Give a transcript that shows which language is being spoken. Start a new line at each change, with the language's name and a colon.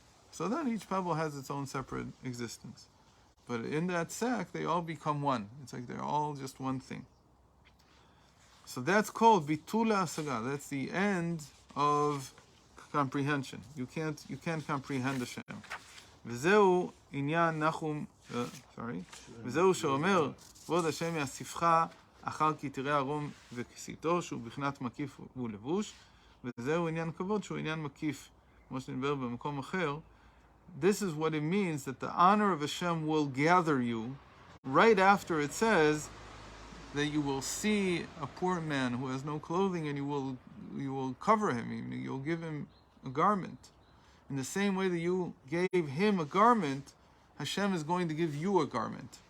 English: So then each pebble has its own separate existence. But in that sack, they all become one. It's like they're all just one thing. So that's called bitul hasaga. That's the end of comprehension. You can't comprehend Hashem.
Hebrew: וזהו עניין נחום, וזהו שאומר, כבוד השם יאסיפך אחר כי תראה ערום וכסיתו, שהוא בחינת מקיף ולבוש, וזהו עניין כבוד, שהוא עניין מקיף, כמו שנדבר במקום אחר.
English: This is what it means, that the honor of Hashem will gather you right after it says that you will see a poor man who has no clothing and you will cover him, you'll give him a garment. In the same way that you gave him a garment, Hashem is going to give you a garment.